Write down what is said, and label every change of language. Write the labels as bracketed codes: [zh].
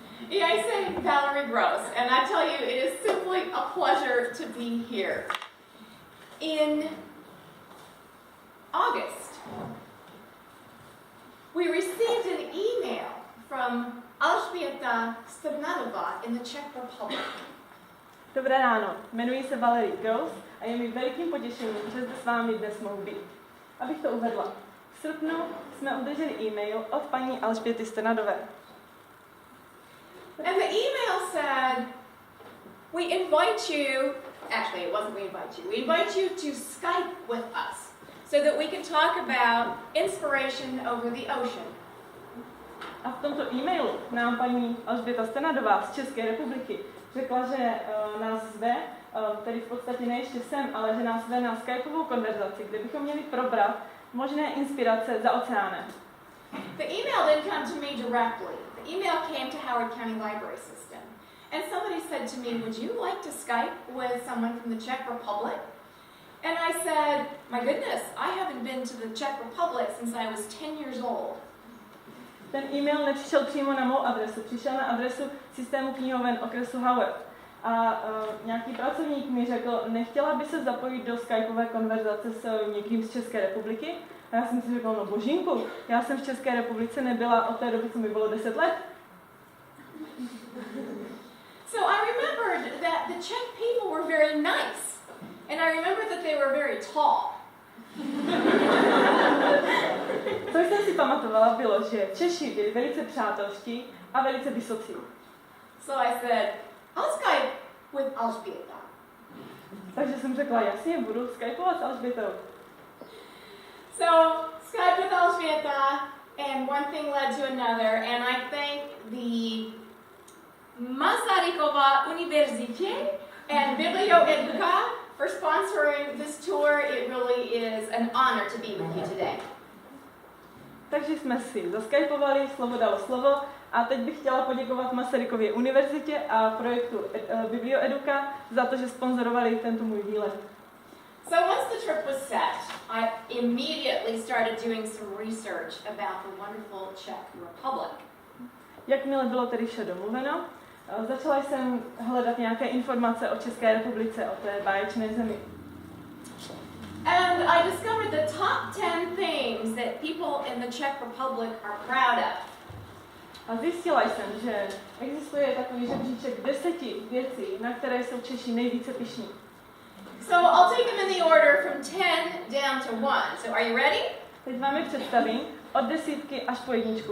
[cs] Já jsem [en] Valerie J, and I tell you, it is simply a pleasure to be here. In August, we received an email from Alžběta Strnadová in the Czech Republic. [cs] Dobré ráno, jmenuji se Valerie J. a je mi velikým potěšením, že zde s vámi dnes mohu být. Abych to uvedla. V srpnu jsme obdrželi e-mail od paní Alžběty Strnadové. [en] And the email said, we invite you, actually it wasn't we invite you to Skype with us so that we can talk about inspiration over the ocean. [cs] A v tomto e-mailu nám paní Alžběta Strnadová z České republiky řekla, že nás zve, tedy v podstatě ne ještě sem, ale že nás zve na skypovou konverzaci, kde bychom měli probrat možné inspirace za oceánem. [en] The email didn't come to me directly. The email came to Howard County Library System. And somebody said to me, would you like to Skype with someone from the Czech Republic? And I said, my goodness, I haven't been to the Czech Republic since I was 10 years old. [cs] Ten e-mail nepřišel přímo na mou adresu, přišel na adresu systému knihoven okresu Howard. A nějaký pracovník mi řekl, nechtěla by se zapojit do skypové konverzace s někým z České republiky? A já jsem si řekla, no božínku, já jsem v České republice nebyla od té doby, co mi bylo 10 let. [en] So I remembered that the Czech people were very nice. And I remembered that they were very tall. [cs] Co jsem si pamatovala, bylo, že Češi byli velice přátelští a velice vysocí. [en] So I said, I'll Skype with Alžběta. [cs] Takže jsem řekla, jasně, budu skypovat s Alžbětou. [en] So, Skype with Alžběta, and one thing led to another, and I thank the Marsaryk University and BiblioEduca for sponsoring this tour. It really is an honor to be with you today. [cs] Takže jsme si zaskypovali, slovo dalo slovo, a teď bych chtěla poděkovat Masarykově univerzitě a projektu BiblioEduca za to, že sponzorovali tento můj výlet. [en] So once the trip was set, I immediately started doing some research about the wonderful Czech Republic. [cs] Jakmile bylo tedy vše domluveno, začala jsem hledat nějaké informace o České republice, o té báječné zemi. [en] And I discovered the top 10 things that people in the Czech Republic are proud of. [cs] A zjistila jsem, že existuje takový žebříček 10 věcí, na které jsou Češi nejvíce pyšní. [en] So I'll take them in the order from 10 down to 1. So are you ready? [cs] Teď vám je představím od 10 až po 1.